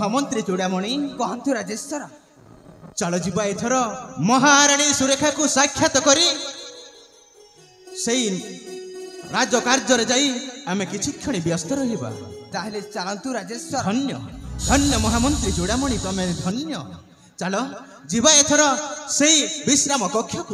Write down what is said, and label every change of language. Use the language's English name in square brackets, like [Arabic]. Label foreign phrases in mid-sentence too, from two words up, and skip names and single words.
[Odia] ମହାମନ୍ତ୍ରୀ ଚୂଡ଼ାମଣି କହନ୍ତୁ ରାଜେଶ୍ୱର चल ଯିବା ଏଥର ମହାରାଣୀ ସୁରେଖାକୁ ସାକ୍ଷାତ କରି ସେଇ ରାଜକାର୍ଯ୍ୟରେ ଯାଇ ଆମେ କିଛି କ୍ଷଣ ବ୍ୟସ୍ତ ରହିବା। ତାହେଲେ ଚାଲନ୍ତୁ ରାଜେଶ୍ୱର ଧନ୍ୟ ଧନ୍ୟ ମହାମନ୍ତ୍ରୀ ଚୂଡ଼ାମଣି ତମେ ଧନ୍ୟ। ଚାଲ ଯିବା ଏଥର ସେଇ ବିଶ୍ରାମ କକ୍ଷକୁ।